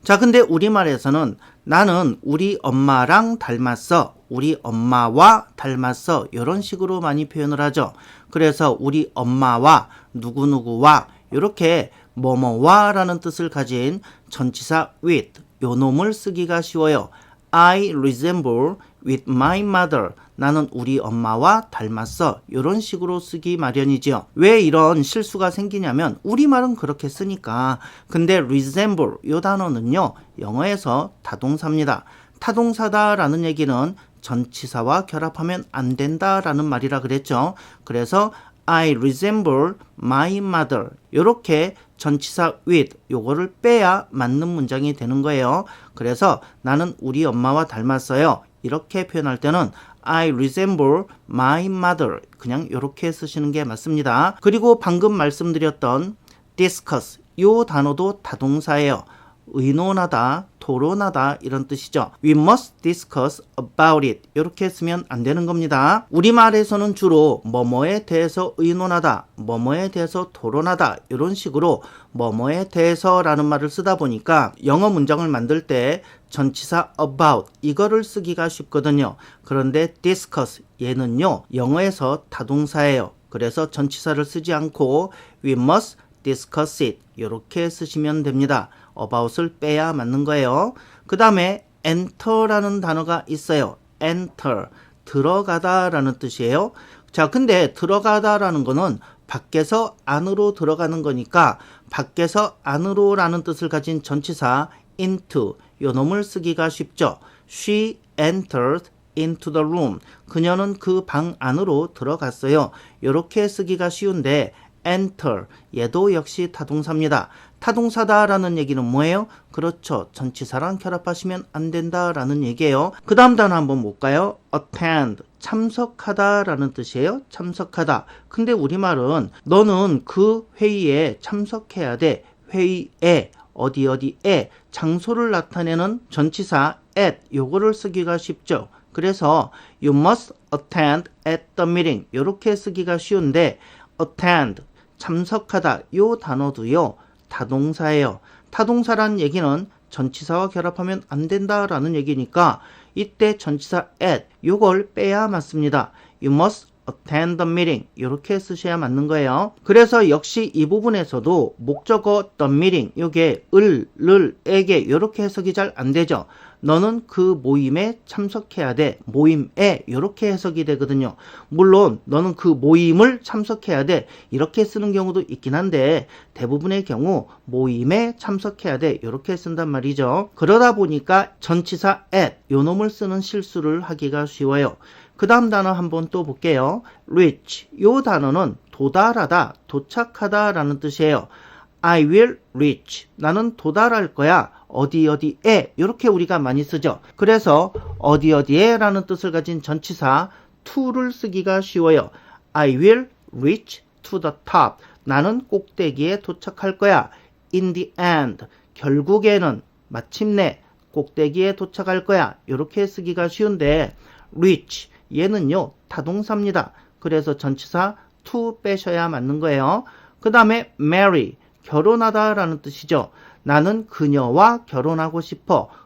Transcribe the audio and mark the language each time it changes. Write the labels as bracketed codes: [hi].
[ko] 자, 근데 우리말에서는 나는 우리 엄마랑 닮았어, 우리 엄마와 닮았어, 이런 식으로 많이 표현을 하죠. 그래서 우리 엄마와 누구누구와 이렇게 뭐뭐와 라는 뜻을 가진 전치사 with, 요 놈을 쓰기가 쉬워요. [en] I resemble with my mother. [ko] 나는 우리 엄마와 닮았어. 이런 식으로 쓰기 마련이죠. 왜 이런 실수가 생기냐면 우리말은 그렇게 쓰니까. 근데 resemble, 이 단어는요, 영어에서 타동사입니다. 타동사다라는 얘기는 전치사와 결합하면 안 된다라는 말이라 그랬죠. 그래서 [en] I resemble my mother. [ko] 이렇게 전치사 with, 요거를 빼야 맞는 문장이 되는 거예요. 그래서 나는 우리 엄마와 닮았어요. 이렇게 표현할 때는 [en] I resemble my mother. [ko] 그냥 이렇게 쓰시는 게 맞습니다. 그리고 방금 말씀드렸던 discuss, 요 단어도 타동사예요. 의논하다, 토론하다 이런 뜻이죠. [en] We must discuss about it. [ko] 이렇게 쓰면 안 되는 겁니다. 우리말에서는 주로 뭐뭐에 대해서 의논하다, 뭐뭐에 대해서 토론하다 이런 식으로 뭐뭐에 대해서라는 말을 쓰다 보니까 영어 문장을 만들 때 전치사 about 이거를 쓰기가 쉽거든요. 그런데 discuss, 얘는요 영어에서 타동사예요. 그래서 전치사를 쓰지 않고 [en] we must discuss it [ko] 이렇게 쓰시면 됩니다. about을 빼야 맞는 거예요. 그 다음에 enter라는 단어가 있어요. enter, 들어가다 라는 뜻이에요. 자, 근데 들어가다 라는 거는 밖에서 안으로 들어가는 거니까 밖에서 안으로 라는 뜻을 가진 전치사 into, 요 놈을 쓰기가 쉽죠. [en] She entered into the room. [ko] 그녀는 그 방 안으로 들어갔어요. 이렇게 쓰기가 쉬운데 enter, 얘도 역시 타동사입니다. 타동사다라는 얘기는 뭐예요? 그렇죠. 전치사랑 결합하시면 안 된다라는 얘기예요. 그 다음 단어 한번 볼까요? attend, 참석하다라는 뜻이에요. 참석하다. 근데 우리말은 너는 그 회의에 참석해야 돼. 회의에, 어디에, 장소를 나타내는 전치사 at, 요거를 쓰기가 쉽죠. 그래서 [en] you must attend at the meeting [ko] 이렇게 쓰기가 쉬운데 attend, 참석하다 요 단어도요 타동사예요. 타동사란 얘기는 전치사와 결합하면 안 된다라는 얘기니까 이때 전치사 at 요걸 빼야 맞습니다. [en] You must attend the meeting [ko] 이렇게 쓰셔야 맞는 거예요. 그래서 역시 이 부분에서도 목적어 the meeting 요게 에게 이렇게 해석이 잘 안 되죠. 너는 그 모임에 참석해야 돼. 모임에 이렇게 해석이 되거든요. 물론 너는 그 모임을 참석해야 돼. 이렇게 쓰는 경우도 있긴 한데 대부분의 경우 모임에 참석해야 돼. 이렇게 쓴단 말이죠. 그러다 보니까 전치사 at 요 놈을 쓰는 실수를 하기가 쉬워요. 그 다음 단어 한번 또 볼게요. reach, 요 단어는 도달하다, 도착하다 라는 뜻이에요. [en] I will reach, [ko] 나는 도달할 거야. 어디에 이렇게 우리가 많이 쓰죠. 그래서 어디에 라는 뜻을 가진 전치사 to를 쓰기가 쉬워요. [en] I will reach to the top, [ko] 나는 꼭대기에 도착할 거야. [en] In the end, [ko] 결국에는 마침내 꼭대기에 도착할 거야. 이렇게 쓰기가 쉬운데 reach, 얘는요 타동사입니다. 그래서 전치사 to 빼셔야 맞는 거예요. 그 다음에 marry, 결혼하다 라는 뜻이죠. 나는 그녀와 결혼하고 싶어.